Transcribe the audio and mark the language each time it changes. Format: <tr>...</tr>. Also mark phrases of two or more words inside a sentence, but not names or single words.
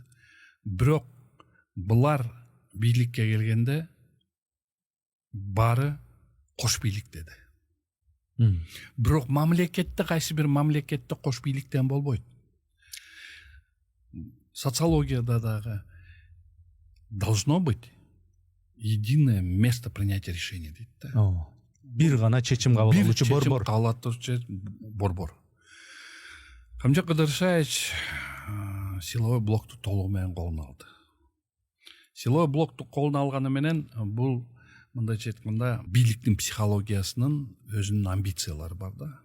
<ky>Бирок булар бийликке келгенде баары кош бийлик деди. Бирок мамлекетте, кайсы бир мамлекетте кош бийликтен болбойт. Социологияда дагы</ky> <ru>должно быть единое место принятия решения</ru> <ky>дейт да. Бир гана чечим кабыл алуучу борбор. Камчыбек Кыдыршаевич силовой блокту толугу менен колуна алды. Силовой блокту колуна алганы менен бул, мындайча айтканда, бийликтин психологиясынын өзүнүн амбициялары бар да.</ky>